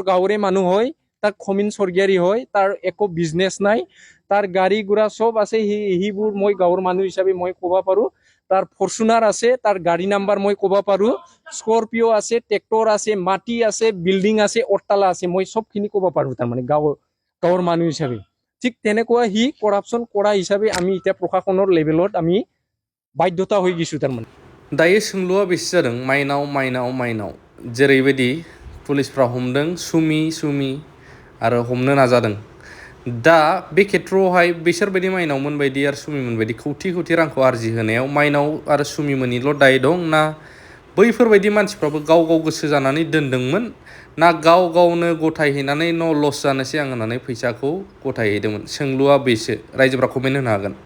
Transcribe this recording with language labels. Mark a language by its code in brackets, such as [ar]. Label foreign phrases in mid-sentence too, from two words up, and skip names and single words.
[as] গাঁৱৰে মানুহ হয় তাৰ খমিন স্বৰ্গীয়াৰী হয় তাৰ একো বিজনেছ নাই তাৰ গাড়ী গুড়া সব আছে সেইবোৰ মই গাঁৱৰ মানুহ হিচাপে মই ক'ব পাৰো তাৰ ফৰচুনাৰ আছে তাৰ গাড়ী নাম্বাৰ মই ক'ব পাৰো স্কৰপিঅ' আছে ট্ৰেক্টৰ আছে মাটি আছে বিল্ডিং আছে অট্টালা আছে মই সবখিনি ক'ব পাৰো তাৰমানে গাঁৱৰ মানুহ হিচাপে ঠিক তেনেকুৱা সি কৰাপশ্যন কৰা হিচাপে আমি এতিয়া প্ৰশাসনৰ লেভেলত আমি বাধ্যতা হৈ গৈছো তাৰমানে [brx] दायो सोंलुआ बेसे जादों माइनाव जेरैबायदि पुलिसफ्रा हमदों सुमि आरो हमनो नाजादों दा बे खेथ्रआवहाय बिसोरबायदि माइनावमोन बायदि आरो सुमिमोन बायदि खौथि खौथि रांखौ आरजिहोनायाव माइनाव आरो सुमिमोननिल' दाय दं ना बैफोरबायदि मानसिफ्राबो गाव गाव गोसो जानानै दोनदोंमोन ना गाव गावनो गथायहैनानै [en] no loss [brx] जानोसै आं होननानै फैसाखौ गथायहैदोंमोन सोंलुआ बेसो रायजोफ्रा कमेन्ट होनो हागोन